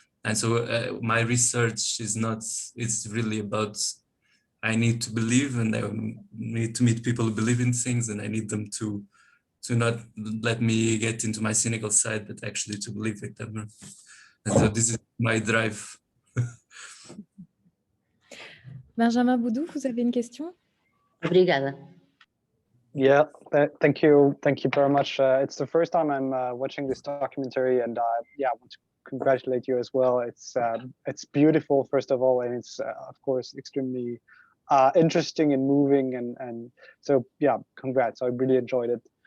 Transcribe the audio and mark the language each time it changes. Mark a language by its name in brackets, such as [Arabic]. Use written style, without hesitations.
[English] And so my research is not, it's really about, I need to believe, and I need to meet people who believe in things, and I need them to not let me get into my cynical side, but actually to believe with them. And so this is my drive. [French] Benjamin Boudou, vous avez une question? [Portuguese] Obrigada. [English] Yeah, thank you very much. It's the first time I'm watching this documentary, and yeah, I want to congratulate you as well. It's beautiful, first of all, and it's of course extremely interesting and moving, and so yeah, congrats. I really enjoyed it.